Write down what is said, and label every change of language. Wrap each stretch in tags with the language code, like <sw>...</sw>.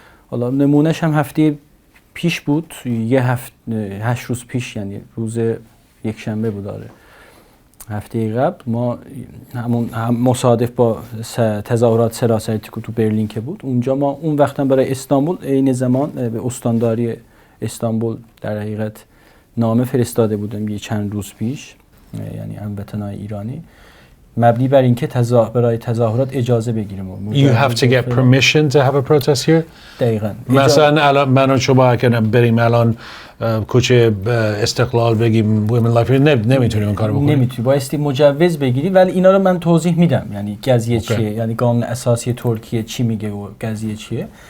<fa>حالا نمونهش هم هفته پیش بود، 8 روز پیش، یعنی روز یک شنبه بود، داره هفته قبل ما هم مصادف با تظاهرات سراسری تو برلین که بود، اونجا ما اون وقتا برای استانبول عین زمان به استانداری استانبول در حقیقت نامه فرستاده بودم یه چند روز پیش، یعنی هموطنان ایرانی، مبنی بر اینکه برای تظاهرات اجازه بگیریم.</fa> <en>You have to get permission to have a protest here?</en> <fa>دقیقاً. مثلا الان من و شما اگه بریم الان کوچه استقلال بگیم</fa> <en>women life</en> <fa>نمیتونیم این کارو بکنیم. نمیتونی، بایستی مجوز بگیری. ولی اینا رو من توضیح میدم، یعنی قضیه چیه، یعنی قانون اساسی ترکیه چی میگه و قضیه چیه.</fa>